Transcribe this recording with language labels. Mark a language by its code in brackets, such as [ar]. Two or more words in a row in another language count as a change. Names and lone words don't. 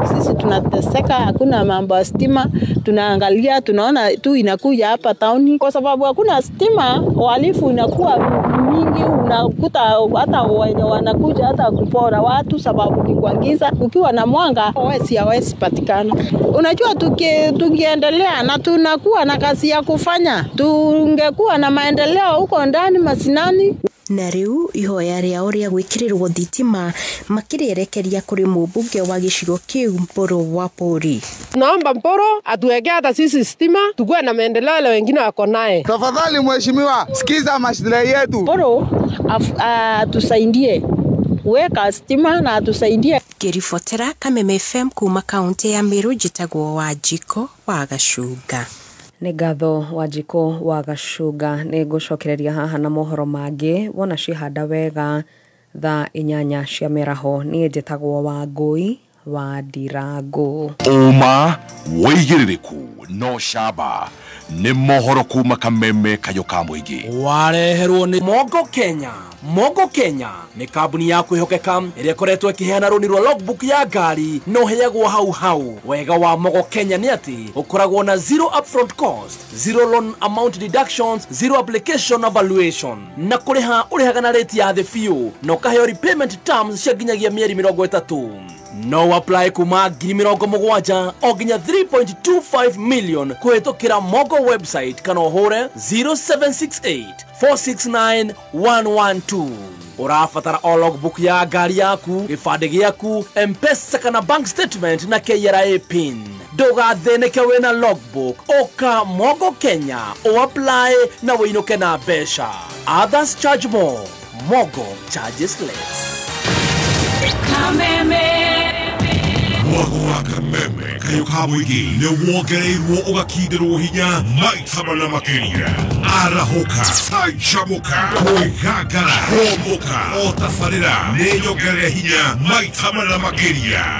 [sw] Sisi tunateseka, hakuna mambo ya stima. Tunaangalia tunaona tu inakuja hapa town kwa sababu hakuna stima, uhalifu inakuwa mingi, unakuta hata wanakuja hata kupora watu sababu ni kwa giza. Ukiwa na mwanga hawezi patikana. Unajua tukiendelea na tunakuwa na kazi ya kufanya, tungekuwa na maendeleo huko ndani masinani. [ki] Na rĩu ihoya rĩao rĩa gwĩkĩrĩrwo thitima makĩrĩerekeria kũrĩ mũmbunge wa gĩcigo kĩu Mporo wa Pori. [sw] Naomba Mporo atuwekee hata sisi stima tukue na maendeleo ile wengine wako naye. Tafadhali mheshimiwa, sikiza maslahi yetu. Mporo atusaidie weka stima na atusaidie. [ki] Ngĩribotera Kameme FM kuma kaunti ya Meru, njĩtagwo Wanjikũ wa Gacunga. Nĩ ngatho Wanjikũ wa Gacunga. Nĩ ngũcokereria haha na mohoro mangĩ wona cihanda wega thaa 8 cia mĩaraho. Niĩ njĩtagwo Wangũi wa Ndirangu. Uma wĩigĩrĩrĩku no camba nĩ mohoro kuma Kameme kayo ka mũingĩ. Wareherwo nĩ Mogo Kenya. Mogo Kenya nĩ kambuni ya kwĩhokeka ĩrĩa ĩkoretwo ĩkĩheana rũni rwa logbook ya ngari no heagwo hau. Wega wa Mogo Kenya nĩ atĩ ũkoragwo na [en] zero upfront cost, zero loan amount deductions, zero application evaluation [ki] na kũrĩha ũrĩhaga na rate ya thĩ biũ na ũkaheo [en] repayment terms [ki] cia nginyagia mĩeri 30. No apply kuma 70,000 o nginya 3.25 million kũhetũkĩra Mogo website kana ũhũre 0768 469 112. Ũrabatara o logbook ya ngari yaku, gĩbandĩ gĩaku, M-Pesa kana [en] bank statement [ki] na KRA pin. Ndũgathĩnĩke wĩna logbook, ũka Mogo Kenya o apply na wĩinũke na mbeca. [en] Others charge more, Mogo charges less. [ki] Kameme Mogo wa Kameme kayo ka mũingĩ nĩ wongereirwo ũgakindĩrwo hinya maita mana makĩria. Arahoka, canjamũka, kwĩgangara, homoka, o tabarĩra nĩ nyongerere hinya maita mana makĩria.